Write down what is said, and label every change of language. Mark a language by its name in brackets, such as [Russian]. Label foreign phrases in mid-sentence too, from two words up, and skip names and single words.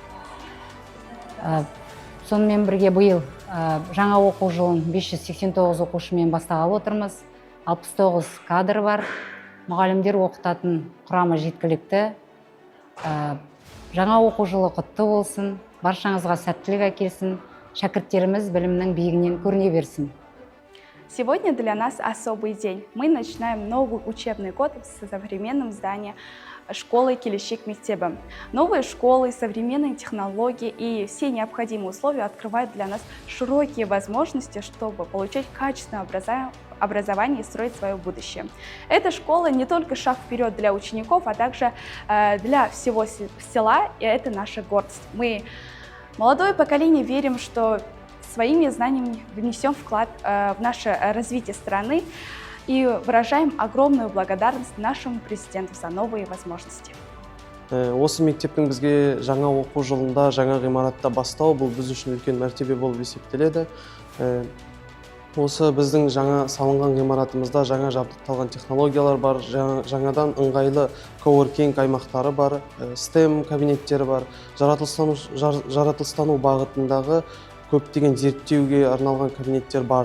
[Kazakh] Сонымен бірге биыл жаңа оқу жылын 589 оқушымен бастағалы отырмыз. 69 кадр бар. Мұғалімдер оқытатын құрамы жеткілікті. Жаңа оқу жылы құтты болсын, баршаңызға сәттілік әкелсін, шәкірттеріміз білімнің биігінен көріне берсін. [Russian] Сегодня для нас особый день. Мы начинаем новый учебный год в современном здании школы Келешек мектебі. Новые школы, современные технологии и все необходимые условия открывают для нас широкие возможности, чтобы получать качественное образование и строить свое будущее. Эта школа не только шаг вперед для учеников, а также для всего села, и это наша гордость. Мы, молодое поколение, верим, что своими знаниями внесем вклад в наше развитие страны и выражаем огромную благодарность нашему президенту за новые возможности. [Kazakh] Осы мектептің бізге жаңа оқу жылында, жаңа ғимаратта бастау, бұл біз үшін үлкен мәртебе болып есептеледі. Осы біздің жаңа салынған ғимаратымызда жаңа жабдықталған технологиялар бар, жаңадан ыңғайлы коуоркинг аймақтары бар, STEM кабинеттері бар, жаратылыстану бағытындағы көптеген зерттеуге арналған кабинеттер бар.